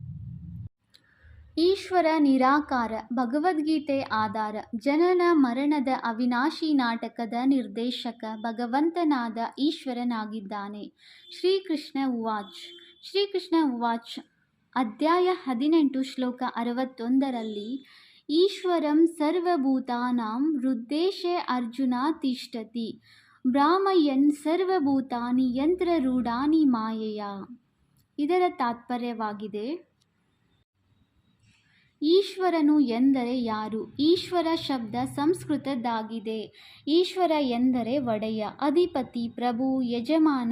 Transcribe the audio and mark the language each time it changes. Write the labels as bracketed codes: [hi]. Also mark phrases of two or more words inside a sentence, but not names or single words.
[kn] ಈಶ್ವರ ನಿರಾಕಾರ. ಭಗವದ್ಗೀತೆ ಆಧಾರ. ಜನನ ಮರಣದ ಅವಿನಾಶಿ ನಾಟಕದ ನಿರ್ದೇಶಕ ಭಗವಂತನಾದ ಈಶ್ವರನಾಗಿದ್ದಾನೆ. [sa] ಶ್ರೀಕೃಷ್ಣ ಉವಾಚ್ [kn] ಅಧ್ಯಾಯ 18 ಶ್ಲೋಕ 61ರಲ್ಲಿ [sa] ಈಶ್ವರಂ ಸರ್ವಭೂತಾನಾಂ ಹೃದ್ದೇಶೇ ಅರ್ಜುನ ತಿಷ್ಠತಿ ಭ್ರಾಮಯನ್ ಸರ್ವಭೂತಾನಿ ಯಂತ್ರರೂಢಾನಿ ಮಾಯೆಯ. [kn] ಇದರ ತಾತ್ಪರ್ಯವಾಗಿದೆ, ಈಶ್ವರನು ಎಂದರೆ ಯಾರು? ಈಶ್ವರ ಶಬ್ದ ಸಂಸ್ಕೃತದ್ದಾಗಿದೆ. ಈಶ್ವರ ಎಂದರೆ ಒಡೆಯ, ಅಧಿಪತಿ, ಪ್ರಭು, ಯಜಮಾನ.